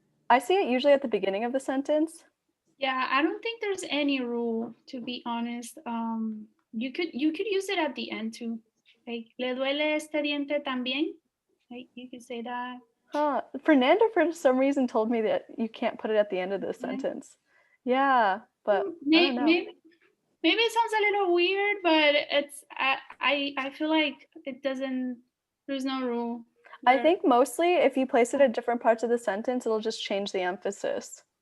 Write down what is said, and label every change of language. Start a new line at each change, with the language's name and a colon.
English: I see it usually at the beginning of the sentence. Yeah, I don't think there's any rule, to be honest. You could use it at the end too.
Spanish: Like, ¿le duele este diente también?
English: Like, you could say that. Huh. Fernanda, for some reason, told me that you can't put it at the end of the sentence. Yeah, but I don't know. Maybe it sounds a little weird, but it's I feel like it doesn't. There's no rule. I think mostly if you place it at different parts of the sentence, it'll just change the emphasis.